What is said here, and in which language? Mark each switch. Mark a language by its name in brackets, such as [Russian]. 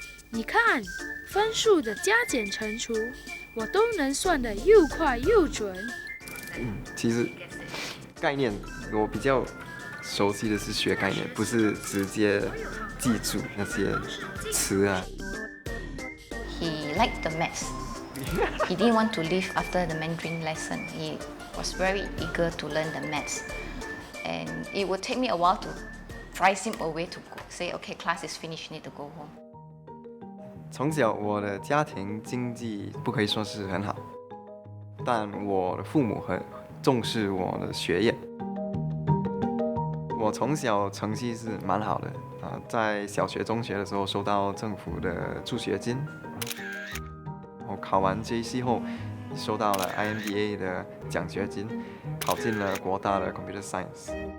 [Chinese] 你看，分数的加减乘除，我都能算得又快又准。其实概念我比较熟悉的是学概念，不是直接记住那些词啊。 [English] He liked the maths. He didn't want to leave after the Mandarin lesson. He was very eager to learn the maths. And it would take me a while to drives him away to go. Say, okay, class is finished, you need to go home. [Chinese] 从小我的家庭经济不可以说是很好，但我的父母很重视我的学业。我从小成绩是蛮好的在小学、中学的时候收到政府的助学金，我考完 JC 后收到了 IMBA 的奖学金，考进了国大的 Computer Science。